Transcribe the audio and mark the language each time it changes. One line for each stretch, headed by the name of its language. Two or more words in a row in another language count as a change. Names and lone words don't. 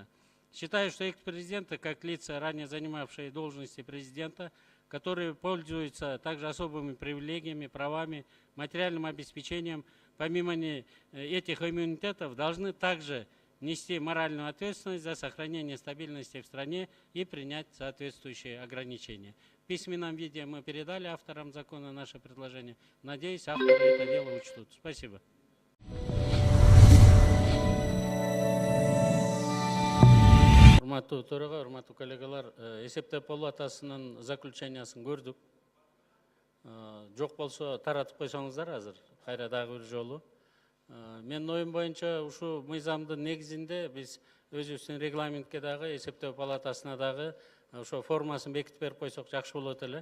Russian: Считаю, что экс-президенты, как лица, ранее занимавшие должности президента, которые пользуются также особыми привилегиями, правами, материальным обеспечением, помимо этих иммунитетов, должны также нести моральную ответственность за сохранение стабильности в стране и принять соответствующие ограничения. В письменном виде мы передали авторам закона наше предложение. Надеюсь, авторы это дело учтут. Спасибо.
Kyrgyz: Урматтуу төрага, урматтуу коллегалар, эсептеп палатасынын заключениясын көрдүк. Жок болсо таратып койсоңуздар азыр, кайра дагы бир жолу. Менин оюм боюнча ушул мыйзамдын негизинде биз өзүбүздүн регламентке дагы, эсептөө палатасына дагы ошо формасын бекитип берип койсок жакшы болот эле.